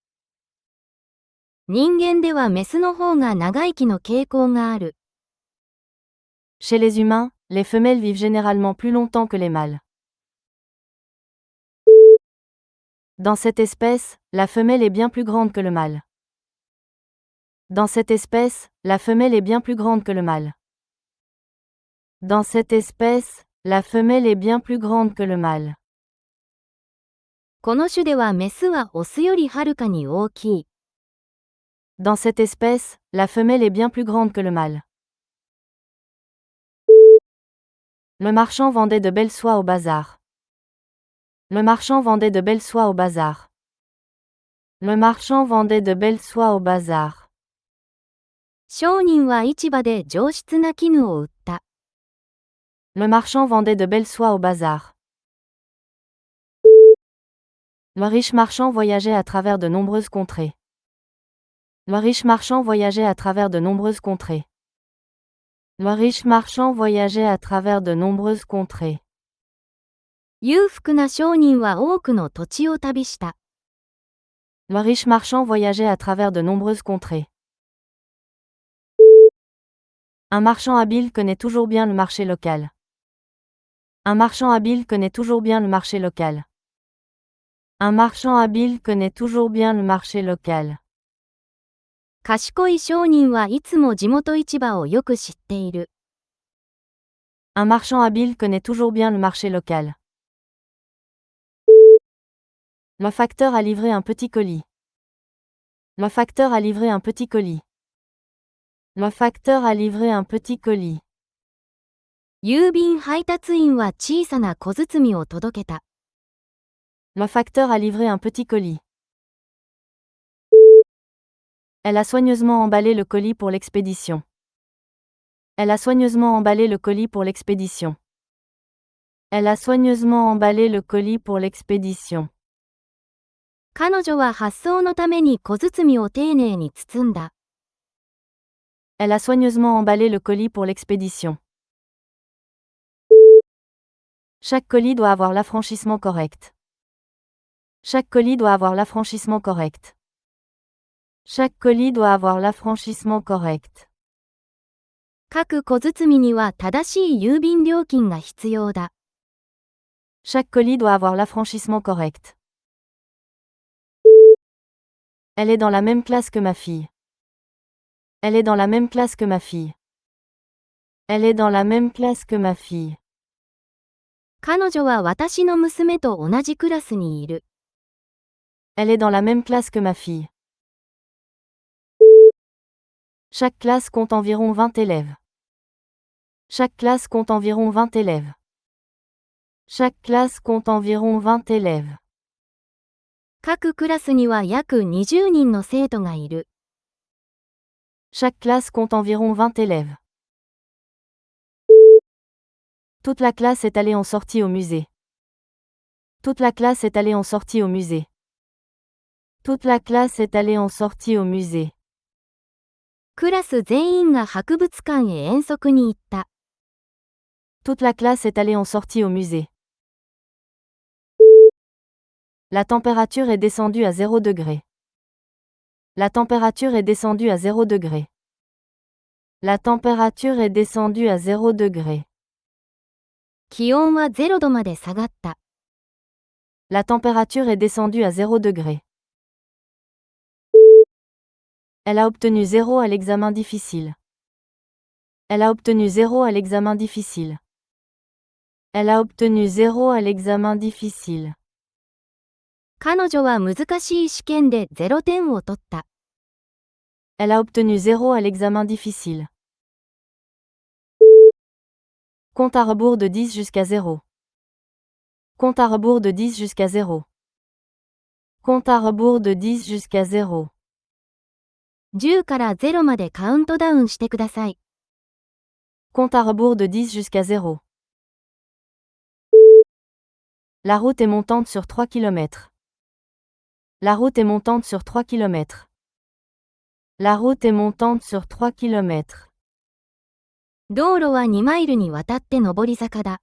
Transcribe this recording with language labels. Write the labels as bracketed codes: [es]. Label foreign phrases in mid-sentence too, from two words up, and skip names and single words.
[ja] 人間ではメスの方が長生きの傾向がある。 [fr] Chez les humains, les femelles vivent généralement plus longtemps que les mâles. Dans cette espèce, la femelle est bien plus grande que le mâle. Dans cette espèce, la femelle est bien plus grande que le mâle. Dans cette espèce, la femelle est bien plus grande que le mâle. [ja] この種ではメスはオスよりはるかに大きい。 [fr] Dans cette espèce, la femelle est bien plus grande que le mâle. Le marchand vendait de belles soies au bazar. Le marchand vendait de belles soies au bazar. Le marchand vendait de belles soies au bazar. [ja] 商人は市場で上質な絹を売った。 [fr] Le marchand vendait de belles soies au bazar. Le riche marchand voyageait à travers de nombreuses contrées. Le riche marchand voyageait à travers de nombreuses contrées. Le riche marchand voyageait à travers de nombreuses contrées. [ja] 裕福な商人は多くの土地を旅した。 [fr] Le riche marchand voyageait à travers de nombreuses contrées. Un marchand habile connaît toujours bien le marché local. Un marchand habile connaît toujours bien le marché local. Un marchand habile connaît toujours bien le marché local. [ja] 賢い商人はいつも地元市場をよく知っている。 [fr] Un marchand habile connaît toujours bien le marché local. Le facteur a livré un petit colis. Le facteur a livré un petit colis. Le facteur a livré un petit colis. [ja] 郵便配達員は小さな小包を届けた。 [fr] Le facteur a livré un petit colis. Elle a soigneusement emballé le colis pour l'expédition. Elle a soigneusement emballé le colis pour l'expédition. Elle a soigneusement emballé le colis pour l'expédition. [ja] 彼女は発送のために小包を丁寧に包んだ。 [fr] Elle a soigneusement emballé le colis pour l'expédition. Chaque colis doit avoir l'affranchissement correct. Chaque colis doit avoir l'affranchissement correct. Chaque colis doit avoir l'affranchissement correct. [ja] 各小包には正しい郵便料金が必要だ。 [fr] Chaque colis doit avoir l'affranchissement correct. Elle est dans la même classe que ma fille. Elle est dans la même classe que ma fille. Elle est dans la même classe que ma fille. [ja] 彼女は私の娘と同じクラスにいる。 [fr] Elle est dans la même classe que ma fille. Chaque classe compte environ 20 élèves. Chaque classe compte environ 20 élèves. Chaque classe compte environ 20 élèves. [ja] 各クラスには約20人の生徒がいる。 [fr] Chaque classe compte environ 20 élèves. Toute la classe est allée en sortie au musée. Toute la classe est allée en sortie au musée. Toute la classe est allée en sortie au musée. [ja] クラス全員が博物館へ遠足に行った。 [fr] Toute la classe est allée en sortie au musée. La température est descendue à 0 degré. La température est descendue à 0 degré. La température est descendue à 0 degré. [ja] 気温は0度まで下がった。 [fr] La température est descendue à 0 degré. Elle a obtenu 0 à l'examen difficile. Elle a obtenu 0 à l'examen difficile. Elle a obtenu 0 à l'examen difficile. [ja] 彼女は難しい試験で0点を取った。 [fr] Elle a obtenu 0 à l'examen difficile. Compte à rebours de 10 jusqu'à 0. Compte à rebours de 10 jusqu'à 0. Compte à rebours de 10 jusqu'à 0. [ja] 10 から0までカウントダウンしてください。 [fr] Compte à rebours de 10 jusqu'à 0. La route est montante sur 3 km. La route est montante sur 3 km. La route est montante sur 3 km. [ja] 道路は2マイルにわたって上り坂だ。